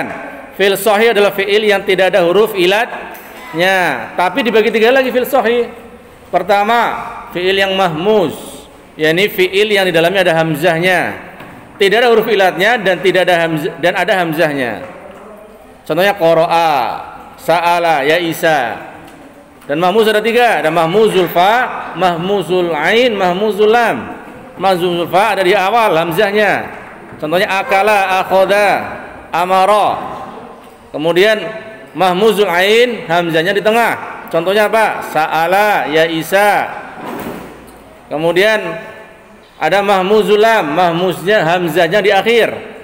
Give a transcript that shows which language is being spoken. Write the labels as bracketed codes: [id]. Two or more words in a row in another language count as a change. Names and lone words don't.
[ar] فعل صحيح [id] adalah fi'il yang tidak ada huruf ilatnya, tapi dibagi 3 lagi [ar] فعل صحيح. [id] Pertama, fi'il yang mahmuz, yakni fi'il yang di dalamnya ada hamzahnya, tidak ada huruf ilatnya, dan tidak ada dan ada hamzahnya. Contohnya [ar] قرأ، سأل, [id] ya Isa. Dan mahmuz ada 3, ada [ar] مهموز الفاء، مهموز العين، مهموز اللام. [id] Mahmuzul fa ada di awal hamzahnya. Contohnya [ar] أكل، أخذ، أمر. [id] Kemudian mahmuzul ain, hamzahnya di tengah. Contohnya apa? Sa'ala, ya Isa. Kemudian ada mahmuzul lam, mahmuznya hamzahnya di akhir.